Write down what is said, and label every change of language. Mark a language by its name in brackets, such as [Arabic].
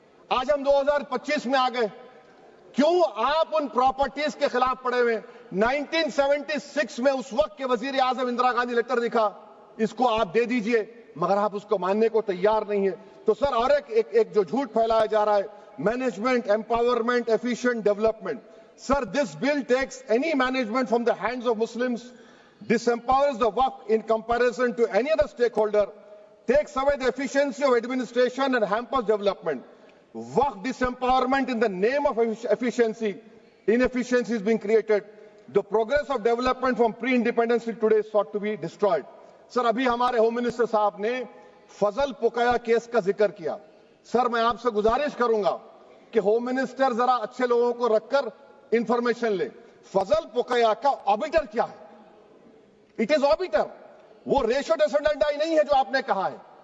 [Urdu] آج ہم 2025 میں آ گئے, کیوں آپ ان پراپرٹیز کے خلاف پڑے ہوئے؟ 1976 میں اس وقت کے وزیر اعظم اندرا گاندھی لیٹر لکھا, اس کو آپ دے دیجئے, مگر آپ اس کو ماننے کو تیار نہیں ہے. تو سر اور ایک جو جھوٹ پھیلایا جا رہا ہے, [English] Management empowerment efficient development. Sir, this bill takes any management from the hands of Muslims, disempowers the Waqf in comparison to any other stakeholder, takes away the efficiency of administration and hampers development. Waqf disempowerment in the name of efficiency, inefficiency is being created. The progress of development from pre-independence till today is sought to be destroyed. [Urdu] Sir, ابھی ہمارے home minister صاحب نے فضل پوکیا case کا ذکر کیا. سر میں آپ سے گزارش کروں گا کہ ہوم منسٹر ذرا اچھے لوگوں کو رکھ کر انفارمیشن لے. فضل پوکیا کا آبیٹر کیا ہے؟ [English] it is obiter, [Urdu] وہ ریشو ڈیسنڈنٹ نہیں ہے جو آپ نے کہا ہے.